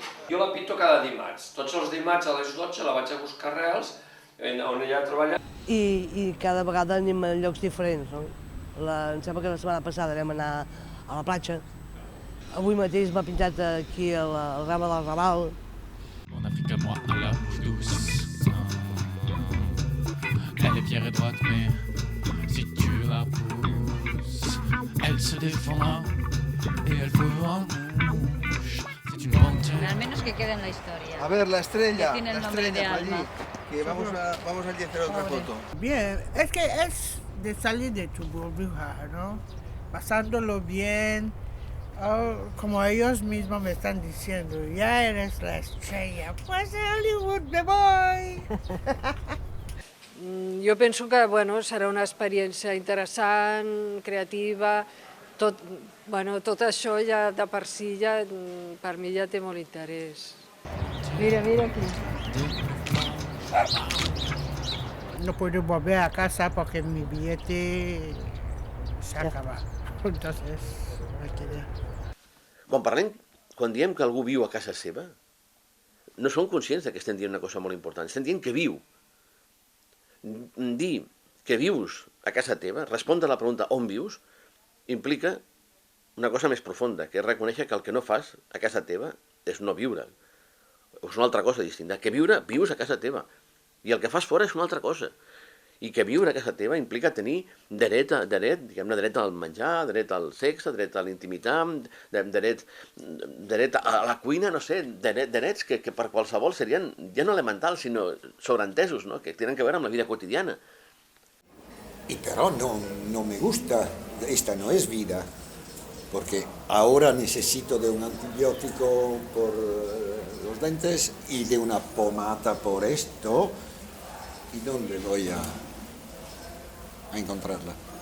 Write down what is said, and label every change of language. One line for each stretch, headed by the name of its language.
Catalan: Jo la pinto cada dimarts. Tots els dimarts a les 12 la vaig a buscar a Reals, on ella treballa. I cada vegada anem a llocs diferents, no? Em sembla que la setmana passada vam anar a la platja. Avui mateix m'ha pintat aquí el Rama del Raval.
French: On a pris que moi à la douce. Elle est fière et droite, mais si tu la pousses, elle se défendra et elle fera mouche. C'est une bonne.
Spanish: Al menos que quede en la historia. A ver, la estrella, Que tiene el la nombre estrella de por allí, Alma. que vamos allí a hacer otra foto. Bien, es que es de salir de tu burbuja, ¿no? Pasándolo bien, como ellos mismos me están diciendo, ya eres la estrella, pues a Hollywood me voy.
Catalan: Jo penso que serà una experiència interessant, creativa, tot això ja de per si per mi ja té molt interès.
Spanish: Mira aquí. No puedo volver a casa porque mi billete se acaba. Entonces, me quedé.
Catalan: Quan diem que algú viu a casa seva, no som conscients que estem dient una cosa molt important. Estem dient que viu. Dir que vius a casa teva, respondre a la pregunta on vius, implica una cosa més profunda, que és reconèixer que el que no fas a casa teva és no viure. És una altra cosa distinta. Que viure, vius a casa teva. I el que fas fora és una altra cosa. I que viure a casa teva implica tenir dret al menjar, dret al sexe, dret a l'intimitat, dret a la cuina, no sé, drets que per qualsevol serien ja no elementals, sinó sobreentesos, ¿no? Que tenen que veure amb la vida quotidiana.
Spanish: Y pero no me gusta, esta no es vida, porque ahora necesito de un antibiótico por los dientes y de una pomada por esto. ¿Y dónde voy a encontrarla?